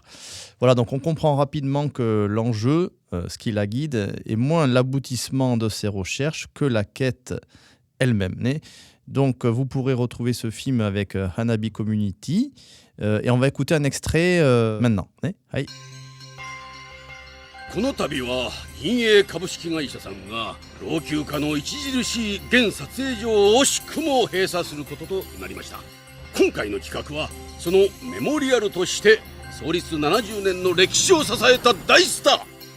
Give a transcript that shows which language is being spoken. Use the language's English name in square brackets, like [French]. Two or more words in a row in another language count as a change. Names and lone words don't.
[French] Voilà, donc on comprend rapidement que l'enjeu, ce qui la guide, est moins l'aboutissement de ses recherches que la quête elle-même. Donc vous pourrez retrouver ce film avec Hanabi Community et on va écouter un extrait maintenant. [Japanese] Hai. この度は銀営株式会社さんが老朽化の著しい現撮影所を惜しくも閉鎖することとなりました。今回の企画はそのメモリアルとして創立70年の歴史を支えた大スター。